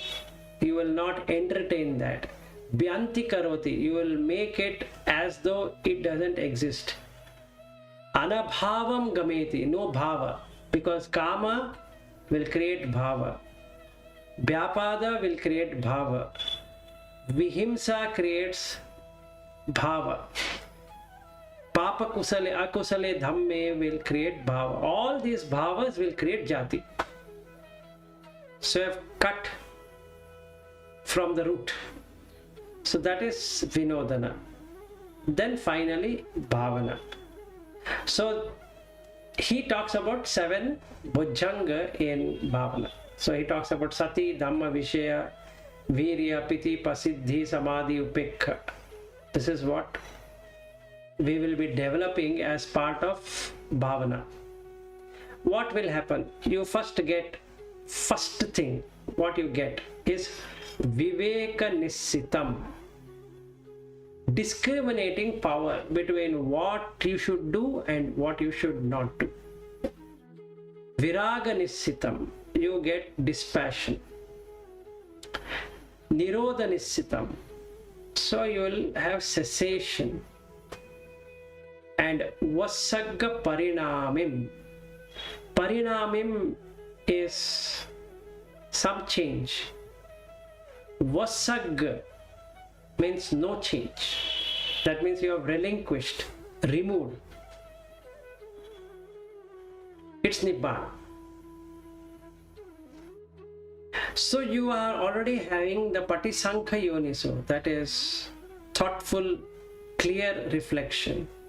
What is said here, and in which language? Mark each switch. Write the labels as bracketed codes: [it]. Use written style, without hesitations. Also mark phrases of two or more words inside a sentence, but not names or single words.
[en] You will not entertain that. [pi] Bhyanti karoti, [en] you will make it as though it doesn't exist. [pi] Anabhavam gameti, no bhava. [en] because kama will create bhava, vyapada will create bhava, vihimsa creates bhava, [pi] papa kusale akusale dhamme [en] will create bhava. All these bhavas will create jati. So I've cut from the root. So that is vinodana. Then finally bhavana. So he talks about 7 Bojjhaṅga in bhavana. So he talks about [pi] sati, Dhammavishya, virya, piti, pasiddhi, samadhi, upekha. [en] This is what we will be developing as part of bhavana. What will happen? You first thing what you get is [pi] viveka nissitam, [en] discriminating power between what you should do and what you should not do. [pi] Viraga nissitam, [en] you get dispassion. [pi] Nirodha nissitam, [en] so you will have cessation. And [pi] vasagga parinamim, [en] parinamim is some change. Vasagga means no change. That means you have relinquished, removed. It's Nibbana. So you are already having the [pi] Patisankha Yoniso, [en] that is thoughtful, clear reflection.